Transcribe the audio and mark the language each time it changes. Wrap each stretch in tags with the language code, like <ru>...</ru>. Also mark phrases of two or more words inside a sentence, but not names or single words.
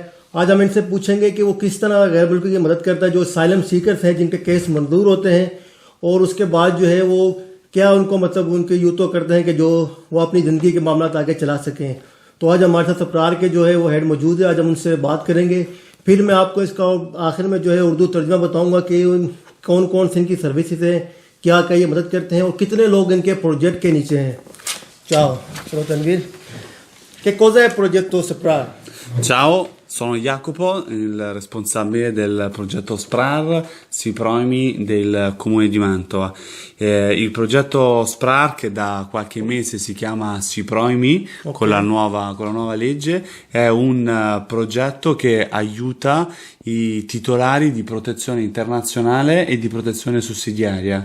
<ur>آج ہم ان سے پوچھیں گے کہ وہ کس طرح غیر ملکیوں کی مدد کرتا ہے جو</ur> <en>asylum seekers</en> <ur>ہیں جن کے کیس منظور ہوتے ہیں، اور اس کے بعد جو ہے وہ کیا ان کو مطلب ان کے یوں تو کرتے ہیں کہ جو وہ اپنی زندگی کے معاملات آگے چلا سکیں۔ تو آج ہمارے ساتھ سپرار کے جو ہے وہ ہیڈ موجود ہے، آج ہم ان سے بات کریں گے۔ پھر میں آپ کو اس کا آخر میں جو ہے اردو ترجمہ بتاؤں گا کہ کون کون سی ان کی سروسز ہیں، کیا کیا یہ مدد کرتے ہیں اور کتنے لوگ ان کے پروجیکٹ کے نیچے ہیں۔ چلو تنویر،</ur> <it>che cos'è il progetto SPRAR? Ciao, sono Jacopo, il responsabile del progetto SPRAR SIPROIMI del Comune di Mantova. Il progetto SPRAR, che da qualche mese si chiama SIPROIMI, okay, con la nuova legge, è un progetto che aiuta i titolari di protezione internazionale e di protezione sussidiaria.</it>